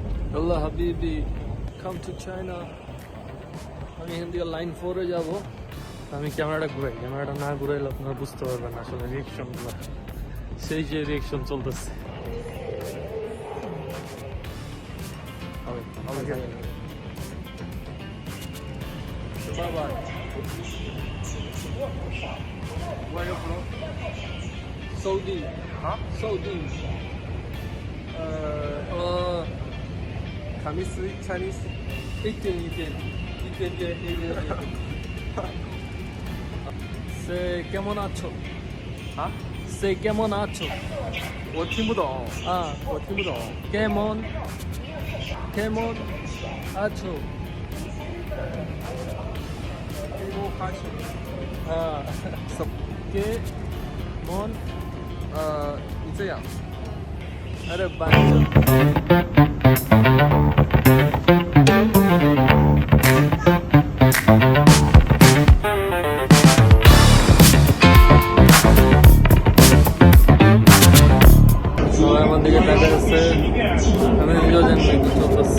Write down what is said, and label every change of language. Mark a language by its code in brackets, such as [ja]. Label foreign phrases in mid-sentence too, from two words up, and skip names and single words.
[bn] আল্লাহ হাবিবি [en] come to China. [bn] আমি এখান থেকে লাইন 4-এ যাবো। আমি ক্যামেরাটা ঘুরাই, ক্যামেরাটা না ঘুরাইলে আপনারা বুঝতে পারবেন আসলে রিয়েকশনগুলো, সেই যে রিয়েকশন চলতেছে। [en] Saudi. Huh? Saudi. Can we speak Chinese? [bn] 一点。সে কেমন আছো? [zh] 啊？ [bn] সে কেমন আছো? [zh] 我听不懂， 我听不懂。 [bn] কেমন আছো? [zh] 给我发起。什么？ [bn] কেমন? [zh] 你这样。 [bn] আরে বাচ্চা। সবাই আমার দিকে তাকায় আছে, আমি নিজেও জানি না কি চলতেছে।